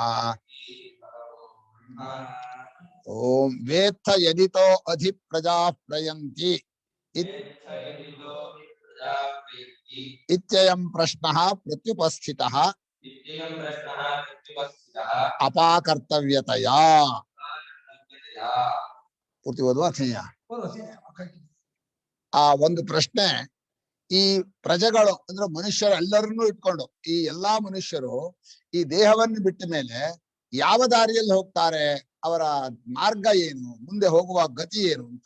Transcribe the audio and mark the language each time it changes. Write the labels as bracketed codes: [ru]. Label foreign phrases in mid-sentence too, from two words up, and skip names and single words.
[sa] ओम वेत्थ यदितो अधिप्रजा प्रयन्ति इत्ययं प्रश्नः प्रत्युपस्थितः अपाकर्तव्यतया। [kn] ಪೂರ್ತಿ ಓದುವ ಅಥೇಯ ಆ ಒಂದು ಪ್ರಶ್ನೆ, ಈ ಪ್ರಜೆಗಳು ಅಂದ್ರೆ ಮನುಷ್ಯರೆಲ್ಲರನ್ನೂ ಇಟ್ಕೊಂಡು ಈ ಎಲ್ಲಾ ಮನುಷ್ಯರು ಈ ದೇಹವನ್ನು ಬಿಟ್ಟ ಮೇಲೆ ಯಾವ ದಾರಿಯಲ್ಲಿ ಹೋಗ್ತಾರೆ, ಅವರ ಮಾರ್ಗ ಏನು, ಮುಂದೆ ಹೋಗುವ ಗತಿ ಏನು ಅಂತ.